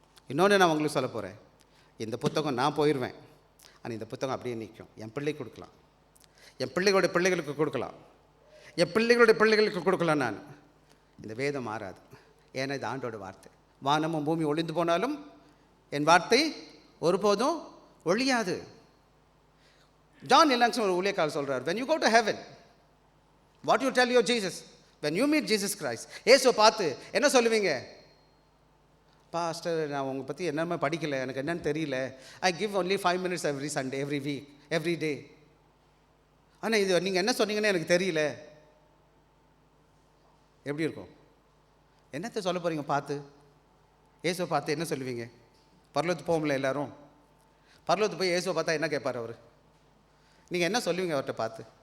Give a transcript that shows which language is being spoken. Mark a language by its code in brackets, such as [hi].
[ta] இன்னொன்று நான் உங்களுக்கு சொல்ல போகிறேன், இந்த புத்தகம் நான் போயிடுவேன், ஆனால் இந்த புத்தகம் அப்படியே நிற்கும். என் பிள்ளைக்கு கொடுக்கலாம், என் பிள்ளைகளுடைய பிள்ளைகளுக்கு கொடுக்கலாம், என் பிள்ளைகளுடைய பிள்ளைகளுக்கு கொடுக்கலாம். நான் இந்த வேதம் மாறாது. ஏன்னா இது ஆண்டோட வார்த்தை. வானமும் பூமி ஒளிந்து போனாலும் என் வார்த்தை ஒருபோதும் ஒழியாது. ஜான் எலாங்ஸன் ஒரு ஊழியக்காரர் சொல்கிறார், [en] when you go to heaven, what you tell your Jesus, when you meet Jesus Christ, [ta] இயேசுவை பார்த்து என்ன சொல்லுவீங்க? பாஸ்டர், நான் உங்களை பற்றி என்னமே படிக்கலை, எனக்கு என்னன்னு தெரியல, [en] I give only 5 minutes every Sunday, every week, every day. [ta] ஆனால் இது நீங்கள் என்ன சொன்னீங்கன்னு எனக்கு தெரியல. எப்படி இருக்கும்? என்னத்தை சொல்ல போகிறீங்க? பார்த்து இயேசுவை பார்த்து என்ன சொல்லுவீங்க? பரலோகத்துக்கு போகும்ல எல்லாரும், பரலோகத்துக்கு போய் இயேசுவை பார்த்தா என்ன கேட்பார் அவர்? நீங்கள் என்ன சொல்லுவீங்க அவர்கிட்ட பார்த்து?